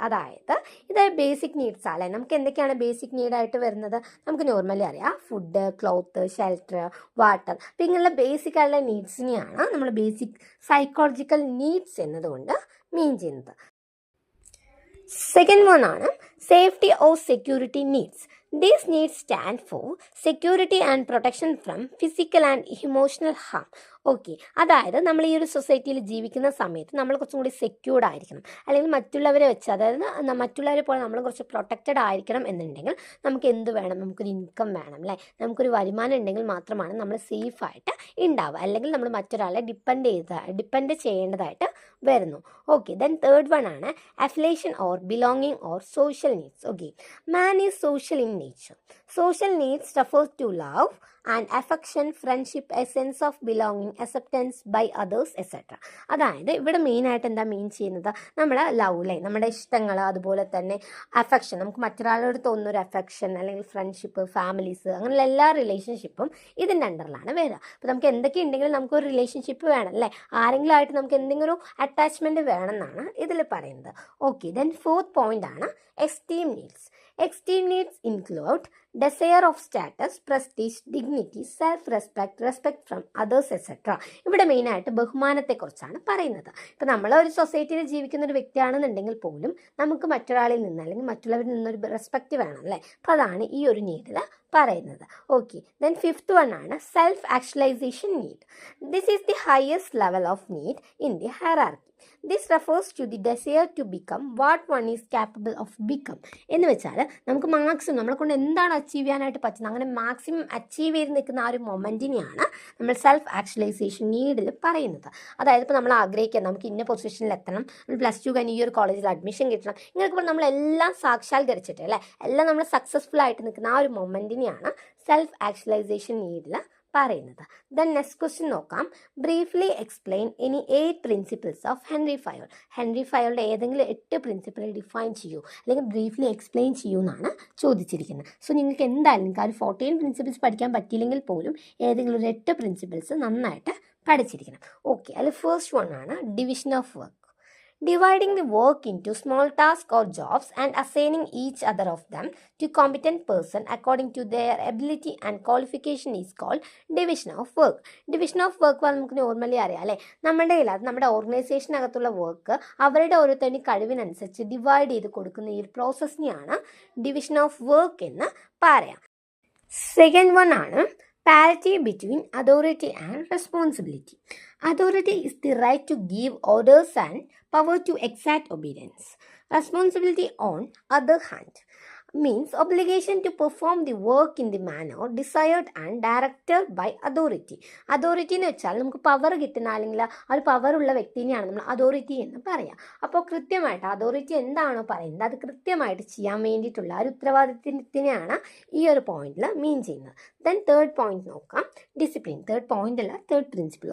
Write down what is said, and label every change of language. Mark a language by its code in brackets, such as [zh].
[ml] അതായത് ഇത് basic needs ആണ്. നമുക്ക് എന്തൊക്കെയാണ് ബേസിക് നീഡായിട്ട് വരുന്നത്? നമുക്ക് നോർമലി അറിയാം, ഫുഡ്, ക്ലോത്ത്, ഷെൽട്ടർ, വാട്ടർ. അപ്പം ഇങ്ങനെയുള്ള ബേസിക് ആയിട്ടുള്ള നീഡ്സിനെയാണ് നമ്മൾ ബേസിക് സൈക്കോളജിക്കൽ നീഡ്സ് എന്നതുകൊണ്ട് മീൻ ചെയ്യുന്നത്. [en] Second one ആണ് safety or security needs. These needs stand for security and protection from physical and emotional harm. [ml] Okay, അതായത് നമ്മൾ ഈ ഒരു സൊസൈറ്റിയിൽ ജീവിക്കുന്ന സമയത്ത് നമ്മൾ കുറച്ചും കൂടി സെക്യൂർഡ് ആയിരിക്കണം, അല്ലെങ്കിൽ മറ്റുള്ളവരെ വെച്ച്, അതായത് മറ്റുള്ളവരെ പോലെ നമ്മൾ കുറച്ച് പ്രൊട്ടക്റ്റഡ് ആയിരിക്കണം എന്നുണ്ടെങ്കിൽ നമുക്ക് എന്ത് വേണം, നമുക്കൊരു ഇൻകം വേണം അല്ലേ, നമുക്കൊരു വരുമാനം ഉണ്ടെങ്കിൽ മാത്രമാണ് നമ്മൾ സേഫായിട്ട് ഉണ്ടാവുക, അല്ലെങ്കിൽ നമ്മൾ മറ്റൊരാളെ ഡിപ്പെൻഡ് ചെയ്യേണ്ടതായിട്ട് വരുന്നു. [en] Okay, then third one ആണ് affiliation or belonging or social needs. Okay, man is social in nature. Social needs refer to love and affection, friendship, a sense of belonging, acceptance by others, etc. [ml] അതായത് ഇവിടെ മെയിനായിട്ട് എന്താ മീൻ ചെയ്യുന്നത്, നമ്മുടെ love, നമ്മുടെ ഇഷ്ടങ്ങൾ, അതുപോലെ തന്നെ അഫെക്ഷൻ, നമുക്ക് മറ്റൊരാളോട് തോന്നുന്ന ഒരു അഫെക്ഷൻ അല്ലെങ്കിൽ ഫ്രണ്ട്ഷിപ്പ്, ഫാമിലീസ്, അങ്ങനെയുള്ള എല്ലാ റിലേഷൻഷിപ്പും ഇതിൻ്റെ അണ്ടറിലാണ് വരിക. അപ്പോൾ നമുക്ക് എന്തൊക്കെ ഉണ്ടെങ്കിലും നമുക്കൊരു റിലേഷൻഷിപ്പ് വേണം അല്ലേ, ആരെങ്കിലും ആയിട്ട് നമുക്ക് എന്തെങ്കിലും ഒരു അറ്റാച്ച്മെൻറ്റ് വേണമെന്നാണ് ഇതിൽ പറയുന്നത്. [en] Okay, then fourth point ആണ് esteem needs. Esteem needs include desire of status, prestige, dignity, self-respect, respect from others, etc. [ml] ഇവിടെ മെയിനായിട്ട് ബഹുമാനത്തെക്കുറിച്ചാണ് പറയുന്നത്. ഇപ്പം നമ്മൾ ഒരു സൊസൈറ്റിയിൽ ജീവിക്കുന്ന ഒരു വ്യക്തിയാണെന്നുണ്ടെങ്കിൽ പോലും നമുക്ക് മറ്റൊരാളിൽ നിന്ന് അല്ലെങ്കിൽ മറ്റുള്ളവരിൽ നിന്നൊരു റെസ്പെക്റ്റ് വേണം അല്ലേ. അപ്പോൾ അതാണ് ഈ ഒരു നീഡിൽ പറയുന്നത്. ഓക്കെ, ദെൻ ഫിഫ്ത്ത് വൺ ആണ് self actualization need. [en] This is the highest level of need in the hierarchy. This refers to the desire to become what one is capable of become. [ml] എന്ന് വെച്ചാൽ നമുക്ക് maximum നമ്മളെ കൊണ്ട് എന്താണ് achieve ചെയ്യാനായിട്ട് പറ്റുന്നത്, അങ്ങനെ മാക്സിമം അച്ചീവ് ചെയ്ത് നിൽക്കുന്ന ആ ഒരു മൊമെൻറ്റിനെയാണ് നമ്മൾ സെൽഫ് ആക്ച്വലൈസേഷൻ നീഡിൽ പറയുന്നത്. അതായത് ഇപ്പോൾ നമ്മൾ ആഗ്രഹിക്കുക നമുക്ക് ഇന്ന പൊസിഷനിൽ എത്തണം, നമ്മൾ പ്ലസ് ടു കഴിഞ്ഞ് ഈ ഒരു കോളേജിൽ അഡ്മിഷൻ കിട്ടണം, ഇങ്ങനെയൊക്കെ നമ്മളെല്ലാം സാക്ഷാത്കരിച്ചിട്ട് അല്ലേ, എല്ലാം നമ്മൾ സക്സസ്ഫുൾ ആയിട്ട് നിൽക്കുന്ന ആ ഒരു മൊമെൻറ്റിനെയാണ് സെൽഫ് ആക്ച്വലൈസേഷൻ നീഡിൽ പറയുന്നത്. [en] Then next question നോക്കാം. Briefly explain any 8 principles of Henri Fayol. [ml] Henry ഫയോളുടെ ഏതെങ്കിലും 8 പ്രിൻസിപ്പിൾ ഡിഫൈൻ ചെയ്യൂ അല്ലെങ്കിൽ ബ്രീഫ്ലി എക്സ്പ്ലെയിൻ ചെയ്യൂ എന്നാണ് ചോദിച്ചിരിക്കുന്നത്. സോ നിങ്ങൾക്ക് എന്തായാലും നിങ്ങൾക്ക് ആ ഒരു 14 പ്രിൻസിപ്പിൾസ് പഠിക്കാൻ പറ്റിയില്ലെങ്കിൽ പോലും ഏതെങ്കിലും ഒരു 8 പ്രിൻസിപ്പിൾസ് നന്നായിട്ട് പഠിച്ചിരിക്കണം. [en] Okay, അതിൽ first one ആണ് division of work. Dividing the work into small tasks or jobs and assigning each other of them to competent person according to their ability and qualification is called division of work. Division of work [ml] നമുക്ക് normally അറിയാം അല്ലേ, നമ്മുടെ ഓർഗനൈസേഷനകത്തുള്ള work അവരുടെ ഓരോരുത്തരുടെ കഴിവിനനുസരിച്ച് divide ചെയ്ത് കൊടുക്കുന്ന ഈ ഒരു പ്രോസസ്സിനെയാണ് ഡിവിഷൻ ഓഫ് വർക്ക് എന്ന് പറയാം. [en] Second one ആണ് parity between authority and responsibility. Authority is the right to give orders and power to exact obedience. Responsibility, on other hand, means obligation to perform the work in the manner desired and directed by authority. [ml] Authority എന്ന് വെച്ചാൽ നമുക്ക് power കിട്ടുന്ന അല്ലെങ്കിൽ ആ ഒരു പവറുള്ള വ്യക്തിനെയാണ് നമ്മൾ authority എന്ന് പറയാം. അപ്പോൾ കൃത്യമായിട്ട് അതോറിറ്റി എന്താണോ പറയുന്നത് അത് കൃത്യമായിട്ട് ചെയ്യാൻ വേണ്ടിയിട്ടുള്ള ഒരു ഉത്തരവാദിത്തത്തിനെയാണ് ഈ ഒരു പോയിന്റിൽ മീൻ ചെയ്യുന്നത്. [en] Then third point നോക്കാം, discipline. Third point അല്ല, third principle.